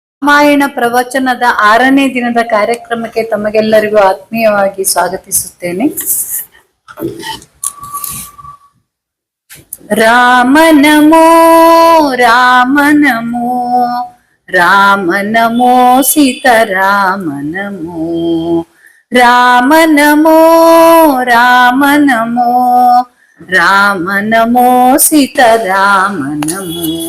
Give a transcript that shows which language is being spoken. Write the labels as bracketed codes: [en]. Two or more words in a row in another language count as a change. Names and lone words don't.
[kn] ರಾಮಾಯಣ ಪ್ರವಚನದ 6ನೇ ದಿನದ ಕಾರ್ಯಕ್ರಮಕ್ಕೆ ತಮಗೆಲ್ಲರಿಗೂ ಆತ್ಮೀಯವಾಗಿ ಸ್ವಾಗತಿಸುತ್ತೇನೆ. [sa] ರಾಮ ನಮೋ ರಾಮ ನಮೋ ರಾಮ ನಮೋ ಸೀತಾರಾಮ ನಮೋ ರಾಮ ನಮೋ ರಾಮ ನಮೋ ರಾಮ ನಮೋ ಸೀತಾರಾಮ ನಮೋ